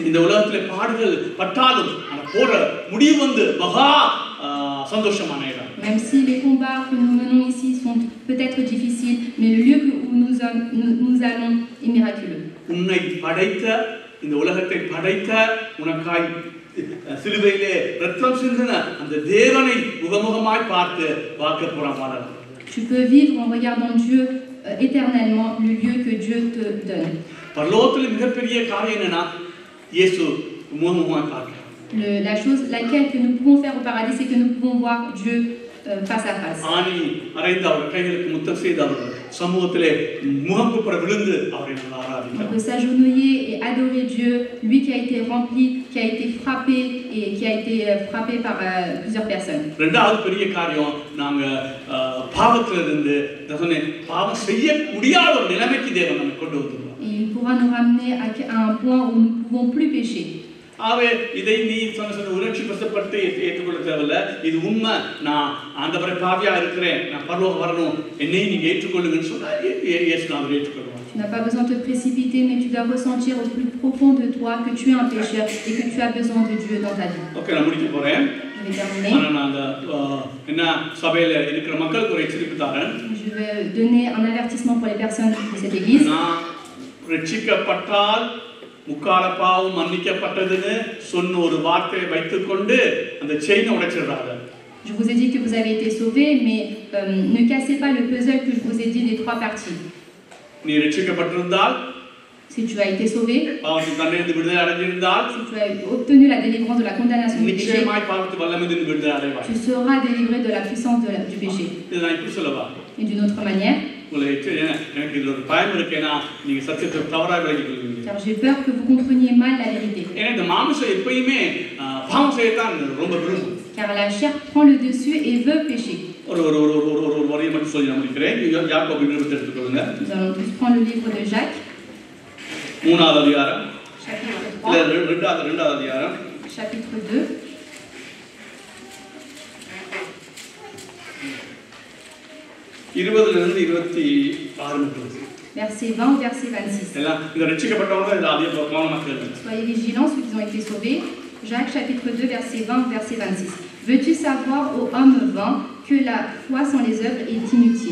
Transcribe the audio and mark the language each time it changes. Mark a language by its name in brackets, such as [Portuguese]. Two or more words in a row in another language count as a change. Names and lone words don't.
[Tamil] இந்த உலகத்திலே பாடுகள் பட்டாலும் அந்த போற முடிவு வந்து மகா சந்தோஷமான இடம். [French] Même si les combats que nous menons ici sont peut-être difficiles, mais le lieu où nous allons est miraculeux. [Tamil] உன்னை படைத்த இந்த உலகத்தை படைத்த உனக்காய் சிலுவையிலே ரத்தம் சிந்தின அந்த தேவனை முகமுகமாய் பார்த்து வாக்க போறான். [French] Tu peux vivre en regardant Dieu éternellement, le lieu que Dieu te donne. [Tamil] பரலோகத்தில் மிகப்பெரிய காரியம் என்னன்னா இயேசு முகமுகமாய் பார்க்க. [French] La chose laquelle que nous pouvons faire au paradis, c'est que nous pouvons voir Dieu face à face. [Tamil] ஆனி அறைந்து அவர் கைகளுக்கு முத்தம் செய்து அவர் சமூகத்திலே முகங்குப்புற விழுந்து அவரை நாம் ஆராதிக்கிறோம். [French] On peut s'agenouiller et adorer Dieu, lui qui a été rempli, qui a été frappé et qui a été frappé par plusieurs personnes. [Tamil] இரண்டாவது பெரிய காரியம், நாங்க பாவத்திலிருந்து பாவம் செய்ய முடியாத ஒரு நிலைமைக்கு தேவன் நம்மை கொண்டு வந்துருவார். [French] Et il pourra nous ramener à un point où nous ne pouvons plus pécher. [Tamil] ஆவே இதை நீ சொன்ன உணர்ச்சி வசப்பட்டு ஏற்றுக்கொள்ள தேவையில்ல, இது உண்மை, நான் ஆண்டவரை பாவியா இருக்கிறேன், நான் பரலோகம் வரணும், என்னை நீங்க ஏற்றுக்கொள்ளுங்கன்னு சொன்னா இயேசு அவர் ஏற்றுக்கொள்வார். [French] Tu n'as pas besoin de te précipiter, mais tu dois ressentir au plus profond de toi que tu es un pécheur et que tu as besoin de Dieu dans ta vie. [Tamil] ஓகே, நான் முடிக்க போறேன். [French] Je vais terminer. [Tamil] நான் அந்த என்ன சபையில இருக்கிற மக்களுக்கு ஒரு எச்சரிக்கை தரேன். [French] Je vais donner un avertissement pour les personnes de cette église. [Tamil] நான் ரட்சிக்கப்பட்டால் முக்கால பாவம் மன்னிக்கப்பட்டதுன்னு சொன்ன ஒரு வார்த்தையை வைத்துக்கொண்டு அந்த செயினை உடைச்சிடுறாங்க. [French] Je vous ai dit que vous avez été sauvés, mais ne cassez pas le puzzle que je vous ai dit des trois parties. [Tamil] நீ ரட்சிக்கப்பட்டிருந்தால், [French] si tu as été sauvé, [Tamil] பாவத்தின் தண்டனையிலிருந்து விடுதலை அடைந்திருந்தால், [French] si tu as obtenu la délivrance de la condamnation du péché, [Tamil] நிச்சயமாய் பாவத்தின் வல்லமையிலிருந்து விடுதலை அடைவாய். [French] tu seras délivré de la puissance du péché. [Tamil] இதை நான் இப்படி சொல்லவா? [French] Et d'une autre manière, [Tamil] எனக்கு இதுல ஒரு பயம் இருக்கேன்னா நீங்க சத்தியத்தை தவறாக விளங்கிக் கொள்வீங்க. [French] car j'ai peur que vous compreniez mal la vérité. [Tamil] ஏன்னா இந்த மாம்சம் எப்பயுமே பாவம் செய்யத்தான் ரொம்ப விரும்பும். [French] Car la chair prend le dessus et veut pécher. [Tamil] ஒரு ஒரு ஒரு ஒரு ஒரு வரியை மட்டும் சொல்லி நான் முடிக்கிறேன். யாக்கோபு நிருபத்தை எடுத்துக்கொள்ளுங்க. [French] Nous allons tous prendre le livre de Jacques. [Tamil] 3வது அதிகாரம். [French] Chapitre 3. [Tamil] இல்ல 2வது அதிகாரம். [French] Chapitre 2. Verset 20, verset 26. Soyez vigilants, ceux qui ont été sauvés. Jacques chapitre 2, verset 20, verset 26. Veux-tu savoir, ô homme vain, que la foi sans les œuvres est inutile?